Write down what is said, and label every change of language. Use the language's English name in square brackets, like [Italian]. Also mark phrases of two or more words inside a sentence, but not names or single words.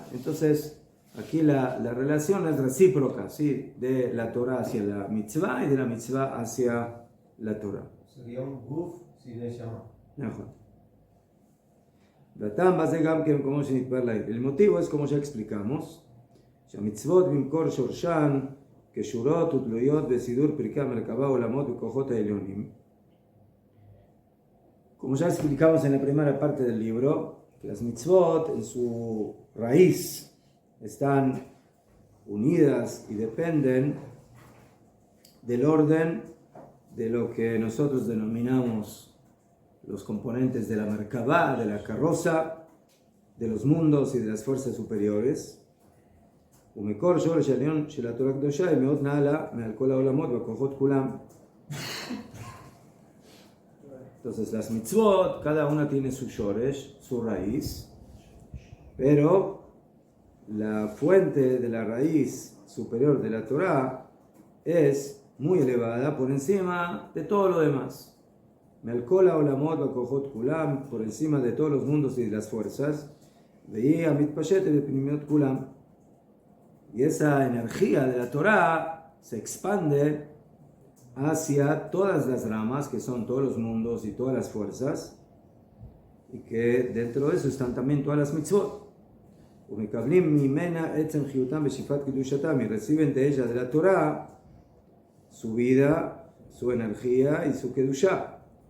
[Spanish] Entonces, aquí la relación es recíproca, ¿sí? De la Torah hacia la mitzvah y de la mitzvah hacia la Torah. Sería un guf sin neshama. El motivo es como ya explicamos, [Hebrew] שהמצוות במקור שורשן כשורות ותלויות בסידור פרקי המרכבה עולמות וכוחות העליונים. [Spanish] Como ya explicamos en la primera parte del libro, que las mitzvot en su raíz están unidas y dependen del orden de lo que nosotros denominamos los componentes de la Merkabá, de la carroza, de los mundos y de las fuerzas superiores. [Hebrew] ומקור שורש העליון של התורה הקדושה היא מאוד נעלה מעל כל העולמות והכוחות כולם. [Spanish] Entonces las mitzvot, cada una tiene su shoresh, su raíz, pero la fuente de la raíz superior de la Torah es muy elevada por encima de todo lo demás. [Hebrew] מעל כל העולמות והכוחות כולם, [Spanish] por encima de todos los mundos y de las fuerzas, [Hebrew] והיא המתפשטת בפנימיות כולם. [Spanish] Y esa energía de la Torah se expande hacia todas las ramas, que son todos los mundos y todas las fuerzas, y que dentro de eso están también todas las mitzvot. Y reciben de ella, de la Torah, su vida, su energía y su kedushá.